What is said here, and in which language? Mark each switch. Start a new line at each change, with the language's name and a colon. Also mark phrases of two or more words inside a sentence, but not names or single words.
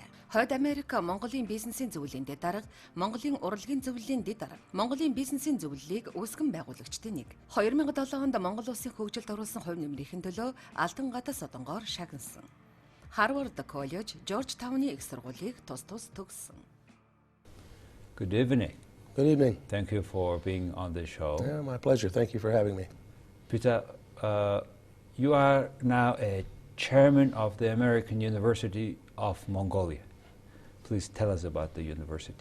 Mongolian: Хойд Америк Монголын бизнесийн зөвлөлийн дэд дарга, Монголын урлагийн зөвлөлийн дэд дарга, Монголын бизнесийн зөвлөлийг үүсгэн байгуулагчдын нэг. 2007 онд Монгол улсын хөгжилд оруулсан хувь нэмрийн төлөө Алтан гадас одонгоор шагнасан. Harvard College, Georgetowны их сургуулийг тус төгссөн.
English: Good evening. Good evening. Thank you for being on the show. Yeah, my pleasure. Thank you for having me. Peter, you are now a chairman of the American University of Mongolia. Please tell us about the university.